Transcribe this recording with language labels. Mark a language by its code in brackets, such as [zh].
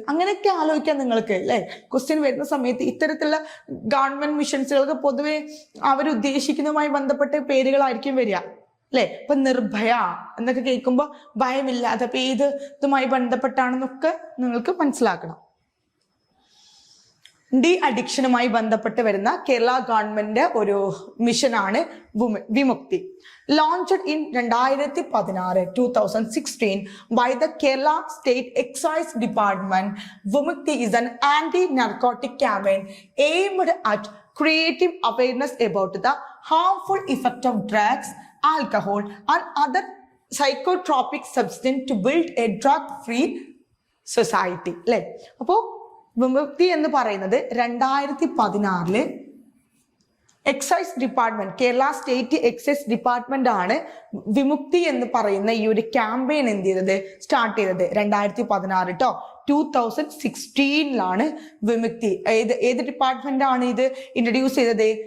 [ml] അങ്ങനെയൊക്കെ ആലോചിക്കാം നിങ്ങൾക്ക് അല്ലെ. ക്വസ്റ്റ്യൻ വരുന്ന സമയത്ത് ഇത്തരത്തിലുള്ള ഗവൺമെന്റ് മിഷൻസുകൾക്ക് പൊതുവെ അവരുദ്ദേശിക്കുന്നതുമായി ബന്ധപ്പെട്ട പേരുകളായിരിക്കും വരിക അല്ലെ. ഇപ്പൊ നിർഭയ എന്നൊക്കെ കേൾക്കുമ്പോൾ ഭയമില്ലാതെ അപ്പൊ ഇതുമായി ബന്ധപ്പെട്ടാണെന്നൊക്കെ നിങ്ങൾക്ക് മനസ്സിലാക്കണം. ഡി അഡിക്ഷനുമായി ബന്ധപ്പെട്ട് വരുന്ന കേരള ഗവൺമെന്റ് ഒരു മിഷനാണ് വിമുക്തി. [en] Launched in 2016 by the Kerala State Excise Department, Vimukti is an anti-narcotic campaign aimed at creating awareness about the harmful effect of drugs, alcohol, and other psychotropic substances to build a drug-free society. [ml] അപ്പോൾ വിമുക്തി എന്ന് പറയുന്നത് 2016 excise department, Kerala state excise department ആണ് വിമുക്തി എന്ന് പറയുന്ന ഈ ഒരു campaign എന്ത് ചെയ്തത്, സ്റ്റാർട്ട് ചെയ്തത് 2016 കേട്ടോ. 2016 വിമുക്തി ഏത് ഡിപ്പാർട്ട്മെന്റ് ആണ് ഇത് ഇൻട്രൊഡ്യൂസ് ചെയ്തത്?